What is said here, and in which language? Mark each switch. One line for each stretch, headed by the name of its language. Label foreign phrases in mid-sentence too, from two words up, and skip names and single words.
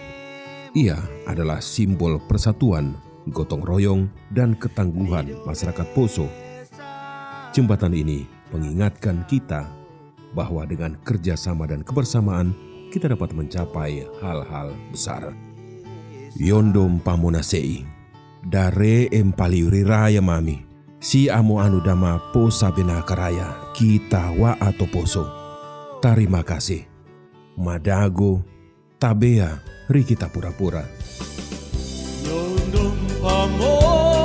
Indonesian: Ia adalah simbol persatuan, gotong royong, dan ketangguhan masyarakat Poso. Jembatan ini mengingatkan kita bahwa dengan kerjasama dan kebersamaan kita dapat mencapai hal-hal besar.
Pamona: Yondom Pamona Sei, dare empaliuri raya mami, si amo anu dama posa benakaraya kita wa ato Poso.
Indonesian: Terima kasih.
Pamona: Madago, tabea, rikita pura-pura. Yondom Pamona.